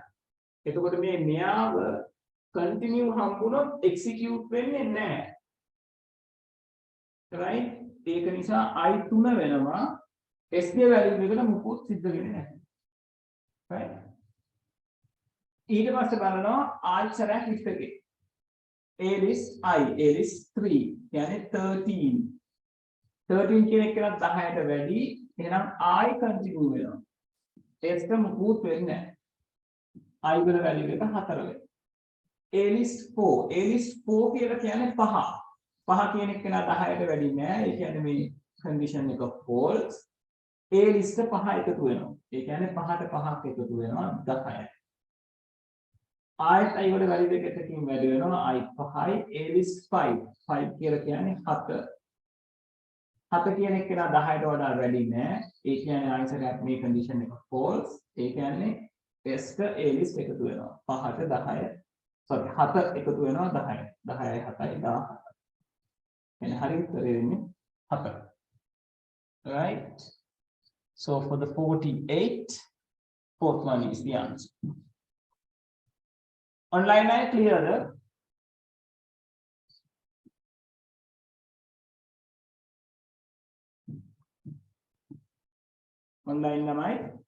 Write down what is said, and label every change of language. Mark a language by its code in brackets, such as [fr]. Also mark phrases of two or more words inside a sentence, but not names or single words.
[si] එතකොට මේ මෙයාව continue හම්බුනොත් execute වෙන්නේ නැහැ. right? ඒක නිසා I3 වෙනවා S ගේ value එකට මුකුත් සිද්ධ වෙන්නේ නැහැ. right? ඊට පස්සේ බලනවා ආච්චරයක් list එකේ. A list I, A list 3, කියන්නේ 13. 13 කියන එක නම් 10ට වැඩි. එහෙනම් I continue වෙනවා. S ට මුකුත් වෙන්නේ නැහැ. I වල value එක 4 වෙනවා. A list 4, A list 4 කියලා කියන්නේ 5. 5 කියන එක නා 10ට වැඩි නෑ. ඒ කියන්නේ මේ condition එක false. A list 5 එකතු වෙනවා. ඒ කියන්නේ 5ට 5ක් එකතු වෙනවා 10යි. I වල value එක එකකින් වැඩි වෙනවා I 5යි. A list 5. 5 කියලා කියන්නේ 7. 7 කියන එක නා 10ට වඩා වැඩි නෑ. ඒ කියන්නේ answer එක මේ condition එක false. ඒ කියන්නේ S ට A list එකතු වෙනවා. 5ට 10. sorry 7 එකතු වෙනවා 10යි. 10යි 7යි 17. [en] And how do you put it in? Right? So for the 48, fourth one is the answer. Online I clear the online am I?